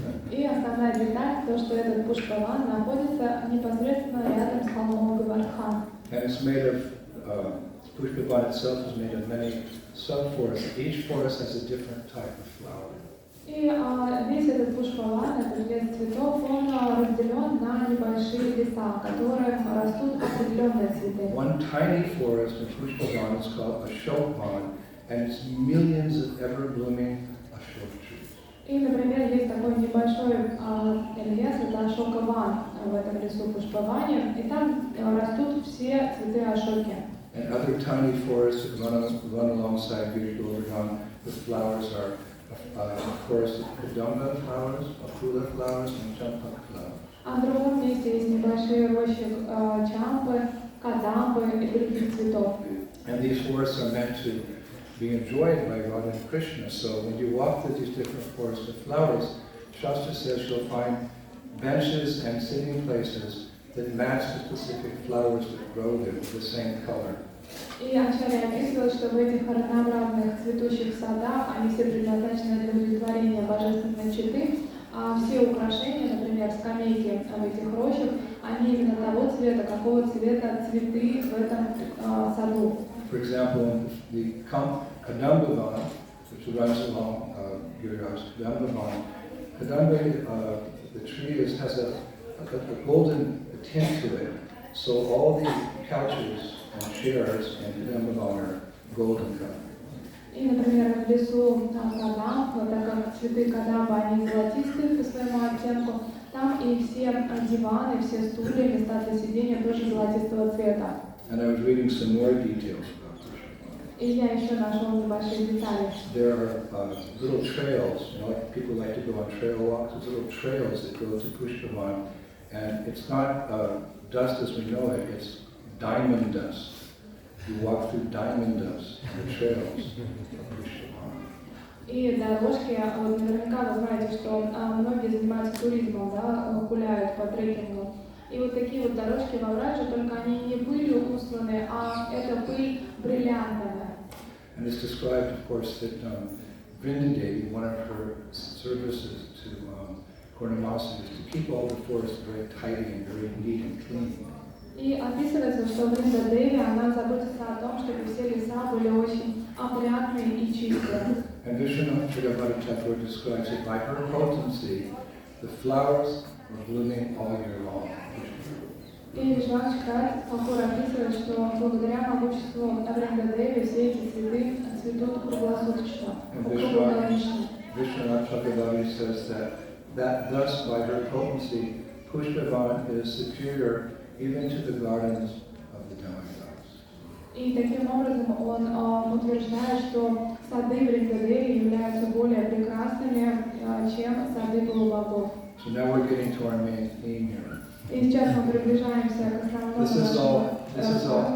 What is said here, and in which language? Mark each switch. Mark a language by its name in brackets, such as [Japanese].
[Russian] И основная деталь, то, что этот Пушпаван находится непосредственно рядом с холмом Гавардхан. [English] And it's made of, Pushpavan itself is made of many sub-forests. Each forest has a different type of flower. [Russian] И весь этот Пушпаван, этот лес цветов, он разделен на небольшие леса, в которых растут определенные цветы. [English] One tiny forest in Pushpavan is called Ashokvan, and it's millions of ever-blooming ashok trees. [Russian] И, например, есть такой небольшой лес, это Ашокаван в этом лесу Пушпаване, и там растут все цветы Ашоки. [English] And other tiny forests run alongside Giriraj. The flowers are, of course, Kadamba flowers, Apula flowers, and Champa flowers. [Russian] А в другом месте есть небольшие рощи чампы, кадамбы и других цветов. [English] And these forests are meant to be enjoyed by Radha and Krishna. So when you walk through these different forests of flowers, Shastra says you'll find benches and sitting places that match the specific flowers that grow there with the same color. [Russian] И Ачарья описывает, что в этих разнообразных цветущих садах они все предназначены для удовлетворения божественной четы, а все украшения, например, скамейки в этих рощах, они именно того цвета, какого цвета цветы в этом саду. [English] For example, the Kadamba vine, which runs along Giriraj, Kadamba, the tree has a golden tint to it. So all the couches and chairs in Kadamba are golden color. [Russian] И, например, в лесу Кадамб, так как цветы Кадамба, они золотистые по своему оттенку, там и все диваны, все стулья, места для сидения тоже золотистого цвета. [English] And I was reading some more details about this. [Russian] И я еще нашел небольшие детали. [English] There are little trails, you know, like people like to go on trail walks. There's little trails that go to Pushpavan, and it's not dust as we know it, it's diamond dust. You walk through diamond dust on the trails of Pushpavan. [Russian] И дорожки, вот наверняка вы знаете, что многие занимаются туризмом, да, гуляют по трекингу. И вот такие вот дорожки во Враджи, только они не пылью усланы, а это пыль бриллиантовая. [English] And it's described, of course, that Vrinda Devi, one of her services to Purnamasi is to keep all the forests very tidy and very neat and clean. [Russian] И описывается, что Вринда Деви, она заботится о том, чтобы все леса были очень опрятные и чистые. [English] And Vishwanath Thakur describes it by her potency, the flowers are blooming all year long. [Russian] И Вишванатха Тхакур описывает, что благодаря могуществу Вринда Деви все эти цветы цветут круглосуточно, круглогодично. [English] Vishwanath Thakur says that thus by her potency, Pushpavan is superior even to the gardens of the demigods. [Russian] И таким образом он утверждает, что сады Вринда Деви являются более прекрасными, чем сады полубогов. [English] So now we're getting to our main theme here. [Russian] И сейчас мы приближаемся к основному нашему рассказу.